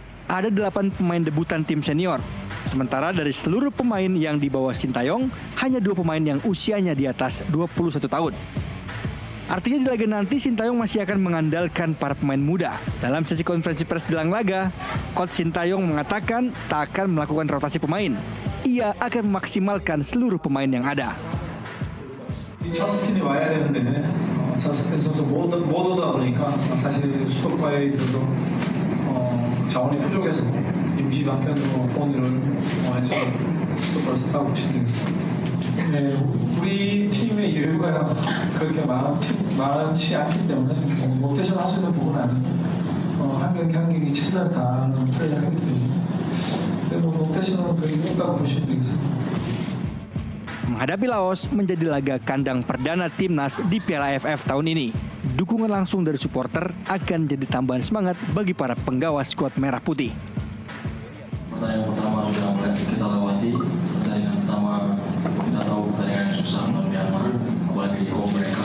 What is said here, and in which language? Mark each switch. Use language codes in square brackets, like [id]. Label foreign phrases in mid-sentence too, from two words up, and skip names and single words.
[id] Ada 8 pemain debutan tim senior. Sementara dari seluruh pemain yang dibawa Sintayong, hanya 2 pemain yang usianya di atas 21 tahun. Artinya di laga nanti Sintayong masih akan mengandalkan para pemain muda. Dalam sesi konferensi pers jelang laga, Coach Sintayong mengatakan tak akan melakukan rotasi pemain. Ia akan memaksimalkan seluruh pemain yang ada. [ko] 저스틴이 와야 되는데 저스틴 선수 못 오다 보니까 사실 수도파에 있어서 자원이 부족해서 임시 방편으로 오늘을 해서 수도파를 선택하고 싶습니다. 네, 우리 팀의 여유가 그렇게 많지 않기 때문에 로테이션 할 수 있는 부분은 아니고 한 경기 한 경기 최선을 다하는 플레이를 하기 때문에 그래도 로테이션은 거의 없다고 보시면 되겠습니다. [id] Menghadapi Laos menjadi laga kandang perdana Timnas di Piala AFF tahun ini. Dukungan langsung dari supporter akan jadi tambahan semangat bagi para penggawa skuad Merah Putih. Pertandingan pertama sudah mulai kita lewati. Pertandingan pertama kita tahu pertandingan yang susah melawan Myanmar, apalagi di home mereka.